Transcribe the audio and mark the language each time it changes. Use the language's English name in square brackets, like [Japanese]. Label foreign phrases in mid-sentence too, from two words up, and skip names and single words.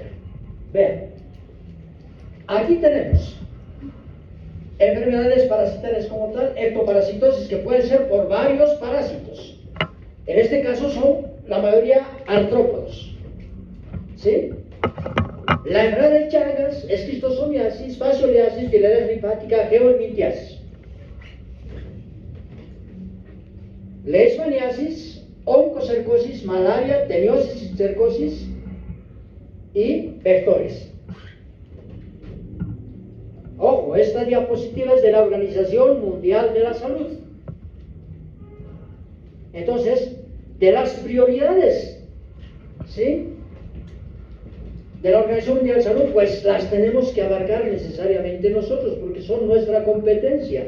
[Spanish] Vean, aquí tenemos enfermedades parasitarias como tal, ectoparasitosis, que pueden ser por varios parásitos. En este caso son la mayoría artrópodos, ¿sí? La enfermedad de Chagas, esquistosomiasis, fascioliasis, filariasis linfática, geohelminthiasis. Leishmaniasis, oncocercosis, malaria, teniosis, cercosis y vectores. Ojo, esta diapositiva es de la Organización Mundial de la Salud. Entonces, de las prioridades, ¿sí?, de la Organización Mundial de la Salud, pues las tenemos que abarcar necesariamente nosotros, porque son nuestra competencia.